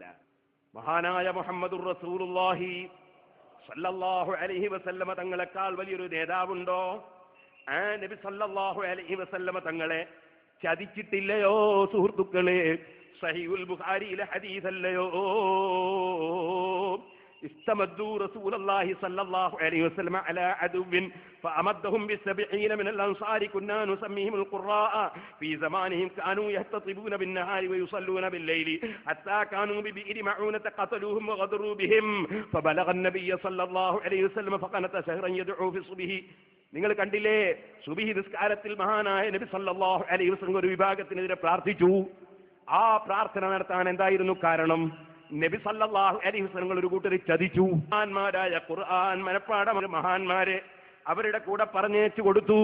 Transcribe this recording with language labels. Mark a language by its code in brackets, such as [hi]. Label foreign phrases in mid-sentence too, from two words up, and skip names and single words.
[ml] മഹാനായ [ar] محمد رسول الله صلى الله عليه وسلم [ml] തങ്ങളെക്കാൾ വലിയൊരു നേതാവുണ്ടോ? ആ നബി [ar] صلى الله عليه وسلم [ml] തങ്ങളെ ചതിച്ചിട്ടില്ലയോ സുഹൃത്തുക്കളെ? സഹീഹുൽ ബുഖാരിയിലെ ഹദീസല്ലയോ? [ar] استمدوا رسول الله صلى الله عليه وسلم على عدو فأمدهم ب70 من الأنصار كنا نسميهم القراء في زمانهم كانوا يهتطبون بالنهار ويصلون بالليل حتى كانوا ببئر معونة قتلوهم وغدروا بهم فبلغ النبي صلى الله عليه وسلم فقنت شهرا يدعو في الصبح. [ml] നിങ്ങൾ കണ്ടില്ലേ, സുബഹി നിസ്കാരത്തിൽ മഹാനായ നബി [ar] صلى الله عليه وسلم [ml] ഒരു വിഭാഗത്തിനെതിരെ പ്രാർത്ഥിച്ചു. ആ പ്രാർത്ഥന നടത്താൻ എന്തായിരുന്നു കാരണം? നബി [ar] صلى الله عليه وسلم [ml] ഒരു കൂട്ടരെ ചതിച്ചു. മഹാന്മാരായ ഖുർആൻ മനപ്പാഠം മഹാന്മാരെ അവരുടെ കൂടെ പറഞ്ഞേച്ചു കൊടുത്തു.